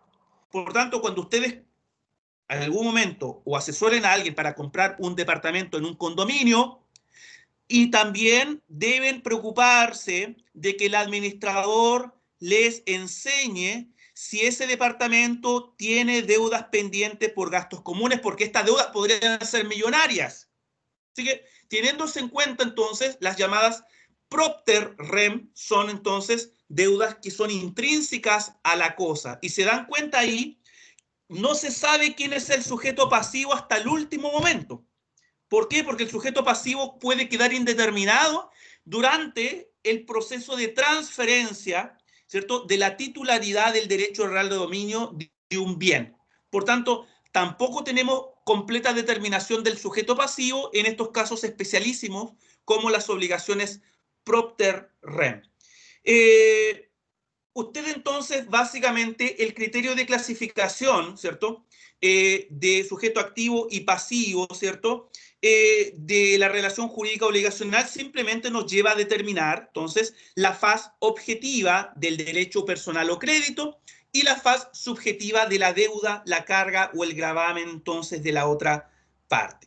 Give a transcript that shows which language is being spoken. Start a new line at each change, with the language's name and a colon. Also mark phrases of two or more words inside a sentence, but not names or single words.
Spanish: Por tanto, cuando ustedes en algún momento o asesoren a alguien para comprar un departamento en un condominio, y también deben preocuparse de que el administrador les enseñe si ese departamento tiene deudas pendientes por gastos comunes, porque estas deudas podrían ser millonarias. Así que, teniéndose en cuenta entonces, las llamadas
Latin: propter rem
Spanish: son entonces deudas que son intrínsecas a la cosa. Y se dan cuenta ahí, no se sabe quién es el sujeto pasivo hasta el último momento. ¿Por qué? Porque el sujeto pasivo puede quedar indeterminado durante el proceso de transferencia, ¿cierto?, de la titularidad del derecho real de dominio de un bien. Por tanto, tampoco tenemos completa determinación del sujeto pasivo en estos casos especialísimos como las obligaciones
Latin: propter rem.
Spanish: Usted entonces, básicamente, el criterio de clasificación, ¿cierto?, de sujeto activo y pasivo, ¿cierto?, de la relación jurídica obligacional simplemente nos lleva a determinar, entonces, la faz objetiva del derecho personal o crédito y la faz subjetiva de la deuda, la carga o el gravamen, entonces, de la otra parte.